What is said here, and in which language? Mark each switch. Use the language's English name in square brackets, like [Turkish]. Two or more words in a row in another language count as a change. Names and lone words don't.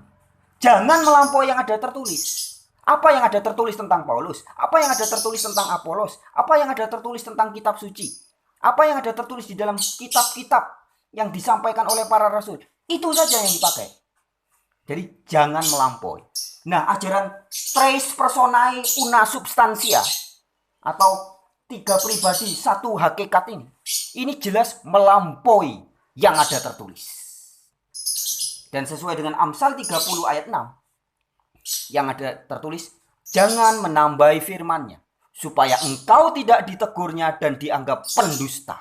[Indonesian] Jangan melampaui yang ada tertulis. Apa yang ada tertulis tentang Paulus? Apa yang ada tertulis tentang Apolos? Apa yang ada tertulis tentang kitab suci? Apa yang ada tertulis di dalam kitab-kitab yang disampaikan oleh para rasul? Itu saja yang dipakai. Jadi jangan melampaui. Nah, ajaran [Latin] tres personae una substantia [Indonesian] atau 3 pribadi satu hakikat ini jelas melampaui yang ada tertulis. Dan sesuai dengan Amsal 30 ayat 6 yang ada tertulis, jangan menambahi firman-Nya supaya engkau tidak ditegurnya dan dianggap pendusta.